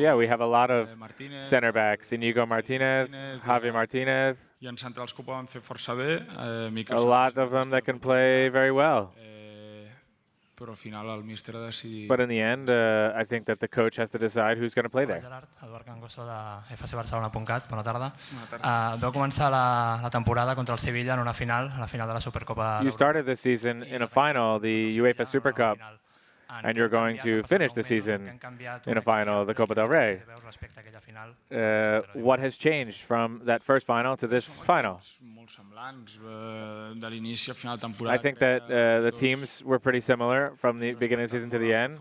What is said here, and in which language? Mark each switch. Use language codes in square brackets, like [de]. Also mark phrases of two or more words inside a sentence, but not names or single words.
[en] Yeah, we have a lot of center backs: Inigo Martinez, Javi Martinez. A lot of them that can play very well. But in the end, I think that the coach has to decide who's going to play there. Gerard, Eduard Cangoso de fcbarcelona.cat. [ca] Bona tarda. Vau començar la temporada contra el Sevilla en una final, la final de la Supercopa. [en] You started this season in a final, the UEFA Super Cup. And you're going to finish the season in a final, the Copa del Rey. What has changed from that first final to this final? I think that the teams were pretty similar from the beginning of the season to the end.